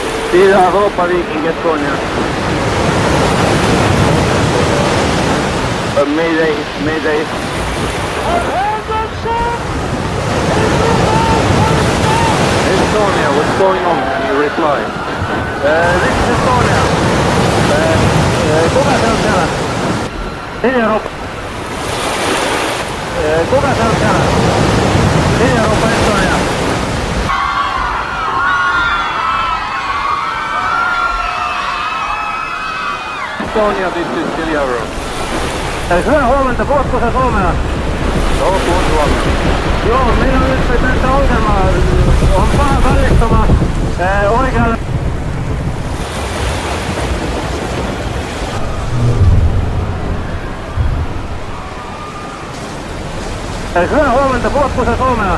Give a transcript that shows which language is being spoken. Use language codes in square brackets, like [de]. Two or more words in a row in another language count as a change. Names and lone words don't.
[en] Sida Europa Viking Estonia. Mayday, mayday. Estonia, what's going on? Can you reply? This is Estonia. [fi] Kuka se on siellä? Sida Europa. Kuka se on siellä? [en] Sida Europa Estonia. Estonia, this is Silja. [fi] Hyvää huomenta, puhutko sä suomea? Joo, puhun suomea. Joo, meillä on nyt tässä ongelma. On paha välittoma oikealle. Hyvää huomenta, puhutko sä suomea?